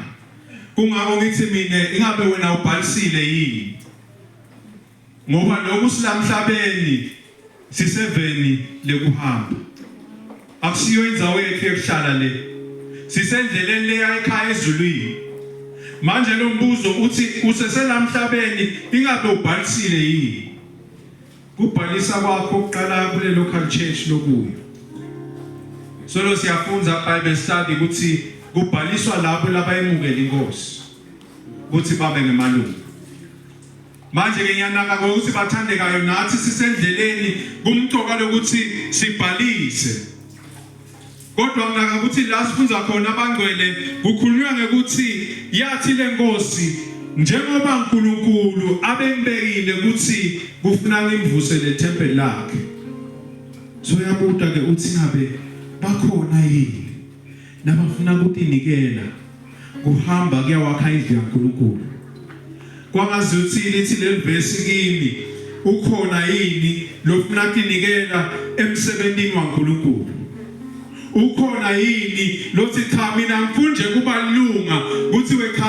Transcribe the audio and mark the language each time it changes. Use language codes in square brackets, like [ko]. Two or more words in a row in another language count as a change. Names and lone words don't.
[ss] Kungako ngithi mina ingabe wena ubhalisile yini ngoba lokhu silamhlabeni siseveni lekuhamba akusiyo indzawo yethu yokuhlala le sisendleleni leya ekhaya ezulwini manje lo mbuzo uthi useselamhlabeni ingabe ubhalisile yini kubhalisa kwakho oqala kule [en] local church [ss] lokuyo solo siyafunza [en] Bible study [ss] ukuthi kubhaliswa labo labayemukela inkosi ukuthi babe ngemalungu manje ke ngiyanaka ukuthi bathandekayo nathi sisendleleni kumcoka lokuthi sibhalise kodwa nginaka ukuthi la sifunza khona abangcwele kukhulunywa ngekuthi yathi lenkosi njengoba uNkulunkulu abembekile ukuthi kufuna ngimvusele temple lakhe so yabuta ke uthi ngabe bakhona yini nabafuna ukunikela kuhamba kuyawakha indlu kaNkulunkulu kwangazi uthi lithi lelivesi kimi ukhona yini lofuna ukunikela emsebenzini waNkulunkulu ukhona yini lothi cha mina ngifune kubalunga ukuthi wekhana